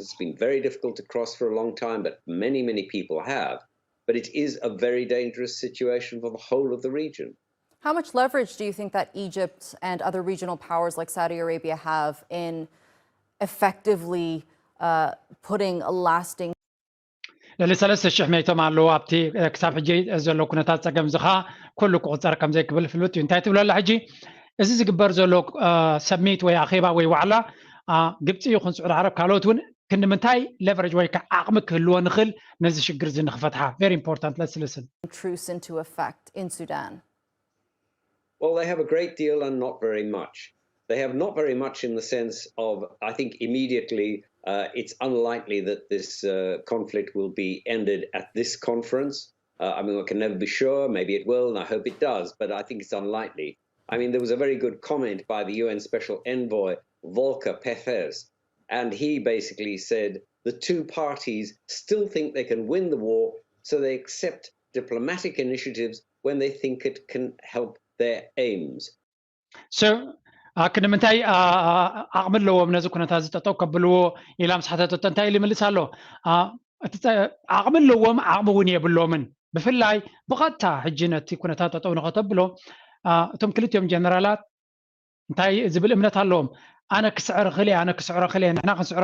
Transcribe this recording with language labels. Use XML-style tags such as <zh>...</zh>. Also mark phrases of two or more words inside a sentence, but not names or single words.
<en>It's been very difficult to cross for a long time, but many, many people have. But it is a very dangerous situation for the whole of the region. How much leverage do you think that Egypt and other regional powers like Saudi Arabia have in effectively putting a lasting</en> <ti>ل3,000 ميتم ኣለዎ ኣብቲ ክሳብ ሕጂ ዘሎ ኩነታት ፀገም ዝኻ ኩሉ ክቁፀር ከም ዘይክብል ፍሉጥ እዩ እንታይ ትብለላ ሕጂ እዚ ዝግበር ዘሎ ሰሚት ወይ ኣኼባ ወይ ዋዕላ ግብፂ ይኹን ስዑድ ዓረብ ካልኦት እውን ክንምንታይ leverage ወይ ከዓ ዓቕሚ ክህልዎ ንኽእል ነዚ ሽግር እዚ ንኽፈትሓ</ti> <en>very important let's listen truce into effect in Sudan. Well, they have a great deal and not very much. They have not very much in the sense of, I think immediately it's unlikely that this conflict will be ended at this conference. I mean, we can never be sure. Maybe it will, and I hope it does, but I think it's unlikely. I mean, there was a very good comment by the UN Special Envoy, Volker Perthes, and he basically said the two parties still think they can win the war, so they accept diplomatic initiatives when they think it can help their aims. So,</en> <ti>ክንምንታይ ዓቕሚ ኣለዎም ነዚ ኩነታት ዝጠጠው ከብልዎ ኢላ ምስ ሓተተቶ እንታይ ኢሉ ይምልስ ኣሎ ዓቕሚ ኣለዎም ዓቕሚ እውን የብሎምን ብፍላይ ብቐጥታ ሕጂ ነቲ ኩነታት ጠጠው ንኸተብሎ እቶም ክልቲኦም ጀነራላት እንታይ ዝብል እምነት ኣለዎም ኣነ ክስዕረ ክእል ኣነ ክስዕረ ክእል ንሕና ክንስዕረ</ti>